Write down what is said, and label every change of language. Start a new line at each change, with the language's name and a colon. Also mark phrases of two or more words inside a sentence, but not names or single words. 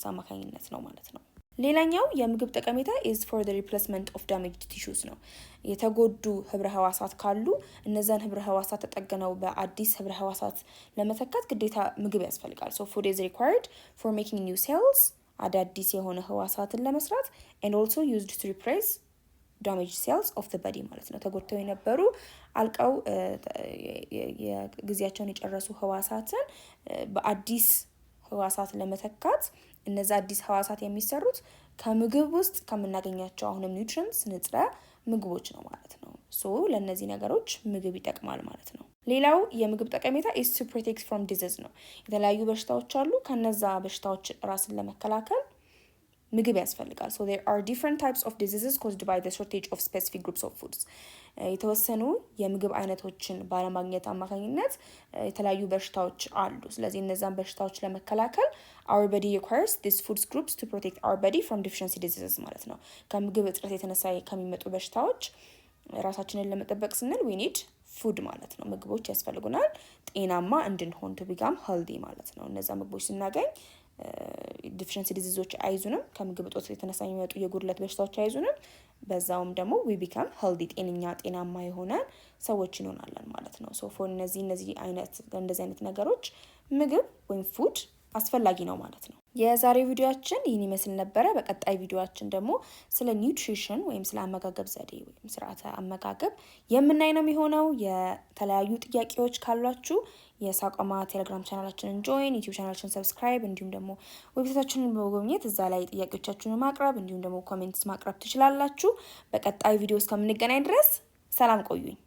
Amharic: አማካኝነት ነው ማለት ነው። ሌላኛው የምግብ ጠቀሜታ
English: is for the replacement of damaged tissues
Amharic: ነው። የተጎዱ ህብረ ህዋሳት ካሉ እነዛን ህብረ ህዋሳት ተጠግነው በአዲስ ህብረ ህዋሳት ለመተካት ግዴታ ምግብ ያስፈልጋል።
English: so food is required for making new cells
Amharic: አዳዲስ የሆነ ህዋሳትን ለመስራት
English: and also used to replace damaged cells of the body
Amharic: ማለት ነው። ተጎድተው የነበሩ አልቀው የጊዜያቸውን የጨረሱ ህዋሳትን በአዲስ ህዋሳት ለመተካት እነዛ አዲስ ህዋሳት የሚሰሩት ከምግብ ውስጥ ከምናገኛቸው አሁንም ኒውትሪየንትስ ንጥረ ምግቦች ነው ማለት ነው። so ለነዚህ ነገሮች ምግብ ይጠቅማል ማለት ነው። ሌላው የምግብ ጠቀሜታ
English: is to protect from disease
Amharic: ነው። የተለያዩ በሽታዎች አሉ ከነዛ በሽታዎች ራስን ለመከላከል ምግብ ያስፈልጋል።
English: so there are different types of diseases caused by the shortage of specific groups of foods
Amharic: የተወሰኑ የምግብ አይነቶችን ባለማግኘት አማካኝነት የተለያዩ በሽታዎች አሉ። ስለዚህ እነዛን በሽታዎች ለመከላከል
English: our body requires these food groups to protect our body from deficiency diseases
Amharic: ማለት ነው። ከምግብ እጥረት የተነሳ ከሚመጡ በሽታዎች ራሳችንን ለመጠበቅ ስንል
English: we need food
Amharic: ማለት ነው። ምግቦች ያስፈልጉናል ጤናማ እንድንሆን
English: to become healthy
Amharic: ማለት ነው። እነዛ ምግቦች ስናገኝ
English: deficiency diseases
Amharic: አይዙንም ከምግብ እጦት የተነሳ የሚመጡ የጉድለት በሽታዎች አይዙንም በዛውም ደግሞ
English: we become healthy
Amharic: ጤናማ የሆነ ሰዎች እንሆናለን ማለት ነው።
English: so for
Amharic: እነዚህ አይነት ነገሮች ምግብ ወይም ፉድ አስፈላጊ ነው ማለት ነው። የዛሬ ቪዲዮአችን ይህን ይመስል ነበረ። በቀጣይ ቪዲዮአችን ደግሞ ስለ ኒውትሪሽን ወይም ስለ አመጋገብ ዘዴ ወይም ስርዓተ አመጋገብ የምናይ ነው የሚሆነው። የተለያዩ ጥያቄዎች ካሏችሁ የሳቋማ ቴሌግራም ቻናላችንን ጆይን፣ ዩቲዩብ ቻናላችንን ሰብስክራይብ እንዲሁም ደግሞ ዌብሳይታችንን በመጎብኘት እዛ ላይ ጥያቄዎቻችሁን ማቅረብ እንዲሁም ደግሞ ኮሜንትስ ማቅረብ ትችላላችሁ። በቀጣይ ቪዲዮ እስከምንገናኝ ድረስ ሰላም ቆዩኝ።